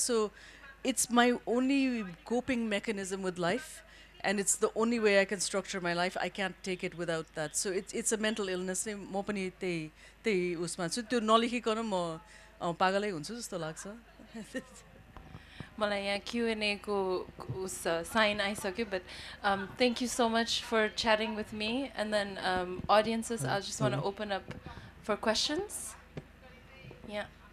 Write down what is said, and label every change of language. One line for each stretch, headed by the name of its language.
English: So it's my only coping mechanism with life, and it's the only way I can structure my life. I can't take it without that. So it's a mental illness.
Nepali: म पनि त्यही उसमा छु त्यो नलेखिकन म पागलै हुन्छु जस्तो लाग्छ.
English: मलाई यहाँ Q&A को उस sign आइसक्यो, but thank you so much for chatting with me, and then audiences I just want to open up for questions. Yeah.